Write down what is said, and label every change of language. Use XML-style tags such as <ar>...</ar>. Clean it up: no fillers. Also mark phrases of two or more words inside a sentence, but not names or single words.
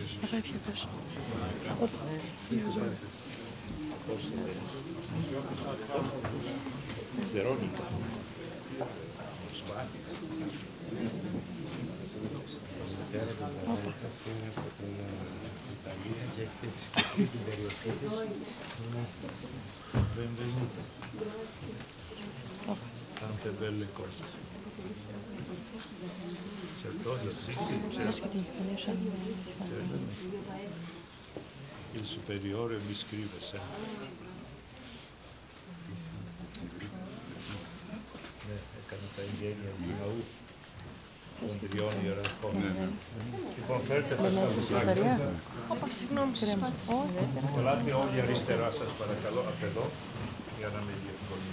<el>Βερόνικα. Είναι από την Ιταλία και έχετε επισκεφτεί την περιοχή της.</el> <it>Benvenuto. Tante belle cose. Certosa, sì, certo. Il superiore mi scrive sempre.</it> <el>Έκανε τα εγγένεια του ναού των 3 ιεραρχών. Λοιπόν, φέρτε τα σφαγεία. Συγγνώμη, Ελάτε όλοι αριστερά σας παρακαλώ, από εδώ, για να με διευκολύνει.</el>